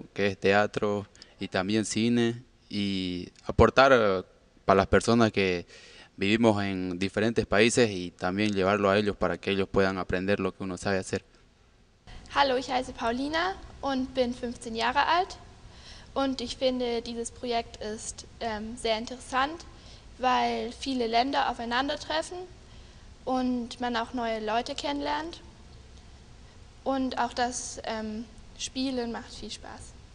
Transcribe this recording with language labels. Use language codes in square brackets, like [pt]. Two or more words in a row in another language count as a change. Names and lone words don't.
[es] Que es teatro y también cine y aportar para las personas que vivimos en diferentes países y también llevarlo a ellos para que ellos puedan aprender lo que uno sabe hacer. [de] Hallo, ich heiße Paulina und bin 15 Jahre alt und ich finde, dieses Projekt ist sehr interessant, weil viele Länder aufeinandertreffen und man auch neue Leute kennenlernt und auch das Spielen macht viel Spaß.